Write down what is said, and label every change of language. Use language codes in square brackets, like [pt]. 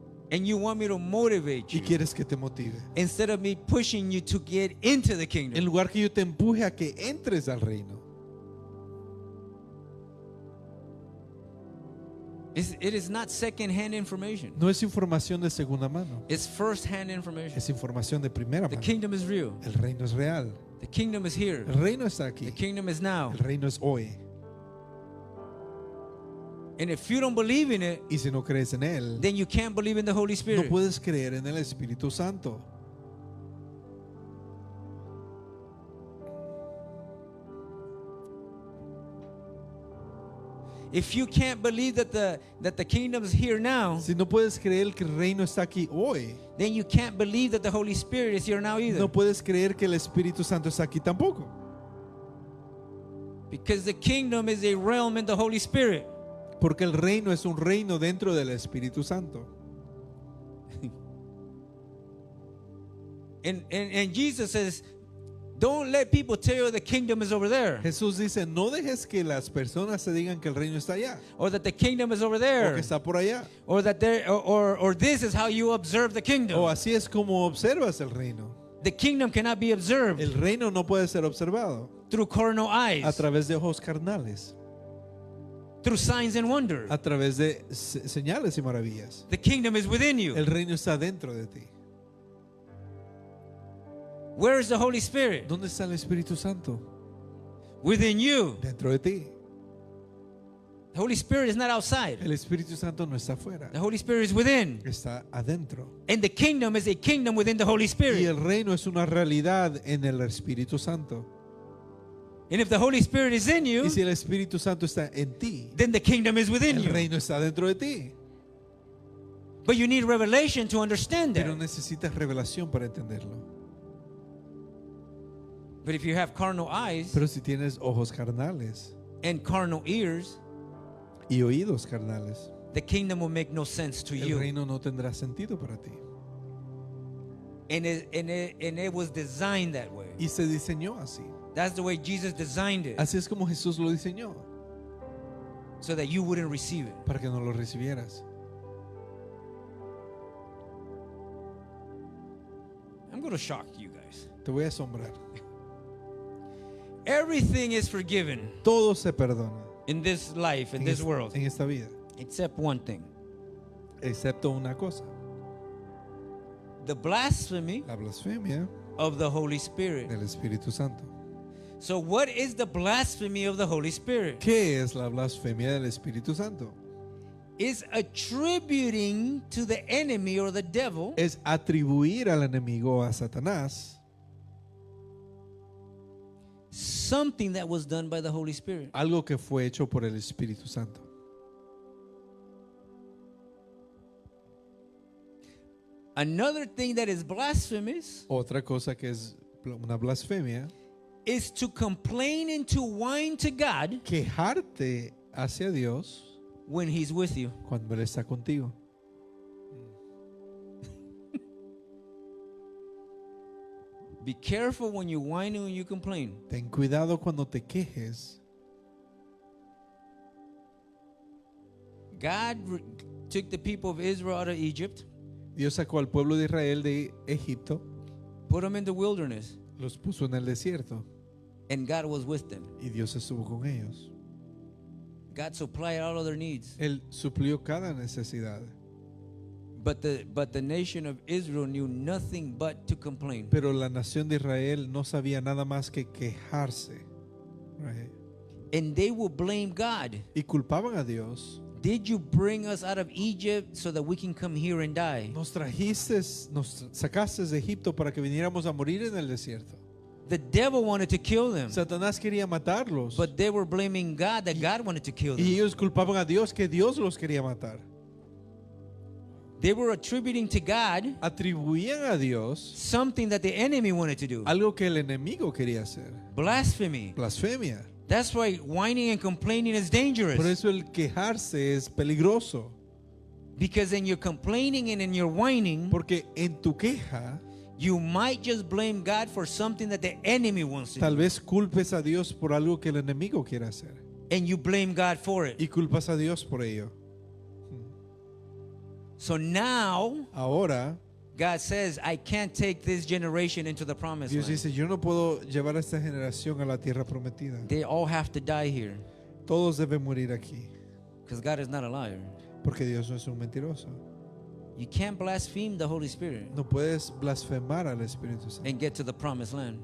[en] and you want me to motivate y you [es] quieres que te motive. [en] instead of me pushing you to get into the [es] En [en] kingdom. [es] lugar que yo te empuje a que entres al reino. [en] It is not second-hand information. [es] No es información de segunda mano, [en] It's first-hand information. [es] es información de primera [en] The [es] mano. [en] kingdom is real. [es] El reino es real. [en] The kingdom is here. [es] El reino está aquí. [en] The kingdom is now. [es] El reino es hoy. [en] And if you don't believe in it, [es] Y si no crees en él, [en] then you can't believe in the Holy [es] no [en] Spirit. [es] puedes creer en el Espíritu Santo. [en] If you can't believe that the kingdom is here now, [es] Si no puedes creer que el reino está aquí hoy, [en] then you can't believe that the Holy Spirit is here now either. [es] no puedes creer que el Espíritu Santo está aquí tampoco. [en] Because the kingdom is a realm in the Holy Spirit. [es] Porque el reino es un reino dentro del Espíritu Santo. [en] And Jesus says, don't let people tell you the kingdom is over there, [es] Jesús dice, no dejes que las personas se digan que el reino está allá [en] or that the kingdom is over [es] o [en] there, [es] que está por allá. [en] or that there, or this is how you observe the kingdom. [es] O así es como observas el reino. [en] The kingdom cannot be observed [es] El reino no puede ser observado [en] through carnal eyes, [es] a través de ojos carnales, [en] through signs and wonders. [es] a través de señales y maravillas. [en] The kingdom is within you. [es] El reino está dentro de ti. [en] Where is the Holy Spirit? [es] ¿Dónde está el Espíritu Santo? [en] Within you. [es] Dentro de ti. [en] The Holy Spirit is not outside. [es] El Espíritu Santo no está afuera, [en] The Holy Spirit is within. [es] está adentro. [en] And the kingdom is a kingdom within the Holy [es] Y [en] Spirit. [es] el reino es una realidad en el Espíritu Santo. [en] And if the Holy Spirit is in you, [es] Y si el Espíritu Santo está en ti, [en] then the kingdom is within [es] el [en] you. [es] reino está dentro de ti. [en] But you need revelation to understand [es] Pero [en] that. [es] necesitas revelación para entenderlo. [en] But if you have carnal eyes [es] Pero si tienes ojos carnales [en] and carnal ears, [es] y oídos carnales, [en] the kingdom will make no sense to [es] el [en] you. [es] reino no tendrá sentido para ti. [en] And it was designed that way. [es] Y se diseñó así. [en] That's the way Jesus designed it, [es] Así es como Jesús lo diseñó, [en] so that you wouldn't receive it. [es] para que no lo recibieras. [en] I'm going to shock you guys. [es] Te voy a asombrar. [en] Everything is forgiven [es] Todo se perdona [en] in this life, in [es] en, [en] this [es] es- [en] world, [es] en esta vida, [en] except one thing: [es] excepto una cosa, [en] the blasphemy [es] la blasfemia [en] of the Holy Spirit. [es] del Espíritu Santo. [en] So, what is the blasphemy of the Holy Spirit? [es] ¿Qué es la blasfemia del Espíritu Santo? [en] It's attributing to the enemy or the devil [es] Es atribuir al enemigo, a Satanás, [en] something that was done by the Holy Spirit. [es] algo que fue hecho por el Espíritu Santo. [en] Another thing that is blasphemous [es] Otra cosa que es una blasfemia, [en] is to complain and to whine to God [es] quejarte hacia Dios [en] when He's with you. [es] cuando Él está contigo. [en] Be careful when you whine and when you complain. [es] Ten cuidado cuando te quejes. [en] God took the people of Israel out of Egypt, [es] Dios sacó al pueblo de Israel de Egipto, [en] put them in the wilderness, [es] los puso en el desierto [en] and God was with them. [es] y Dios estuvo con ellos. [en] God supplied all of their needs. [es] Él suplió cada necesidad. [en] But the nation of Israel knew nothing but to complain. [es] Pero la nación de Israel no sabía nada más que quejarse. [en] Right? And they will blame God. [es] Y culpaban a Dios. [en] Did you bring us out of Egypt so that we can come here and die? [es] Nos trajiste, nos sacaste de Egipto para que viniéramos a morir en el desierto. [en] The devil wanted to kill them, [es] Satanás quería matarlos. [en] but they were blaming God that God wanted to kill [es] Y [en] them. [es] ellos culpaban a Dios que Dios los quería matar. [en] They were attributing to God [es] Atribuían a Dios [en] something that the enemy wanted to do. [es] algo que el enemigo quería hacer. [en] Blasphemy. [es] Blasfemia. [en] That's why whining and complaining is dangerous. [es] Por eso el quejarse es peligroso. [en] Because in your complaining and in your whining, [es] Porque en tu queja, [en] you might just blame God for something that the enemy wants to [es] tal [en] do. [es] vez culpes a Dios por algo que el enemigo quiere hacer. [en] And you blame God for it. [es] Y culpas a Dios por ello. [en] So now, [es] Ahora, [en] God says, I can't take this generation into the promised [es] Dios [en] land. [es] dice, yo no puedo llevar a esta generación a la tierra prometida. [en] They all have to die here. [es] Todos deben morir aquí. [en] Because God is not a liar. [es] Porque Dios no es un mentiroso. [en] You can't blaspheme the Holy Spirit [es] No puedes blasfemar al Espíritu Santo [en] and get to the promised land.